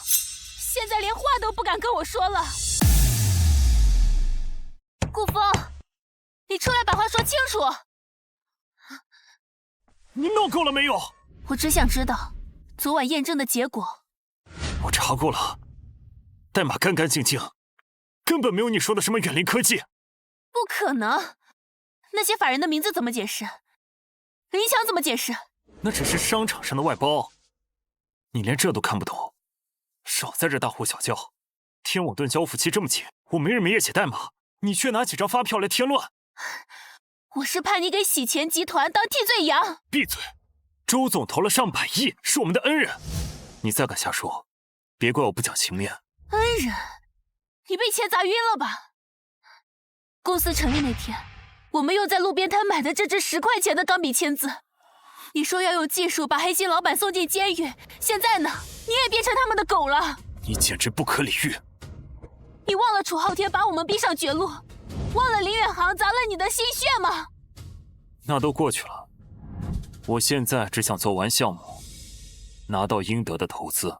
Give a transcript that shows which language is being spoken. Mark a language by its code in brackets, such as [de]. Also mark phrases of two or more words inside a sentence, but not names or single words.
[zh] 現在連話都不敢跟我說了。顧風，你出來把話說清楚。你鬧夠了沒有？我只想知道昨晚驗證的結果。我查過了，代碼乾乾淨淨，根本沒有你說的什麼遠靈科技。不可能，那些法人的名字怎麼解釋？林強怎麼解釋？那只是商場上的外包，你連這都看不懂，少在這大呼小叫。天網盾交付期這麼緊，我沒日沒夜寫代碼，你卻拿幾張發票來添亂。我是怕你給洗錢集團當替罪羊。閉嘴！周總投了上百億，是我們的恩人，你再敢瞎說，別怪我不講情面。恩人？你被錢砸暈了吧？公司成立那天，我們用在路邊攤買的這支10塊錢的鋼筆簽字，你說要用技術把黑心老闆送進監獄，現在呢，你也變成他們的狗了。你簡直不可理喻！你忘了楚昊天把我們逼上絕路，忘了林遠航砸了你的心血嗎？那都過去了，我現在只想做完項目，拿到應得的投資。